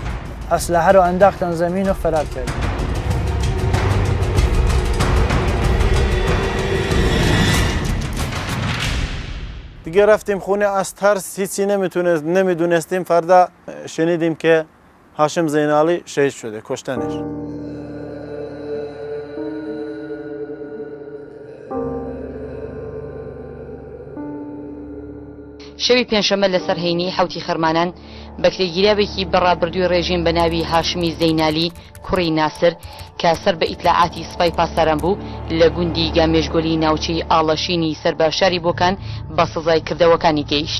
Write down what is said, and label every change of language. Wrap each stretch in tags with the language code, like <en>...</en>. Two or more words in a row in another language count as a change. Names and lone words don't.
<fa>اسلحه رو انداختن زمین و فرار کردیم. دیگه رفتیم خونه، از ترس هیچی نمیدونستیم. فردا شنیدیم که هاشم زینالی شهید شده، کشتنش.</fa> <ckb>شەوی پێنجشەممە لەسەر هەینی حوتی خەرمانان بەکرێگیرابێکی بەڕابردووی ڕێژیم بە ناوی هاشمی زەینالی کوڕی ناسر کە سەر بە ئیتلاعاتی سپای پاسەران بوو لە گوندی گامێژگۆلی ناوچەی ئاڵەشینی سەرباشاری بۆکان بە سزای کردەوەکانی گەیشت.</ckb>